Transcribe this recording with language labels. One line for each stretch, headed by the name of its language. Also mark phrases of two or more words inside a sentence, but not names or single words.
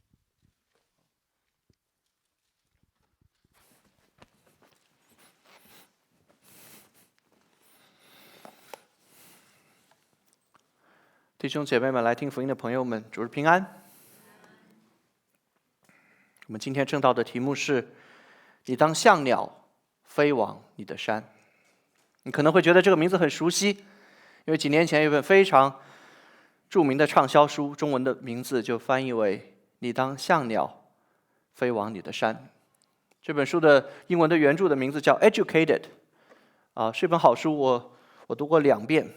Chinese: 弟兄姐妹们，来听福音的朋友们，主日平安。我们今天正道的题目是：你當像鳥飛往你的山。你可能會覺得這個名字很熟悉，因為幾年前有一本非常著名的暢銷書，中文的名字就翻譯為你當像鳥飛往你的山。這本書的英文的原著的名字叫 Educated， 是一本好書，我讀過2遍。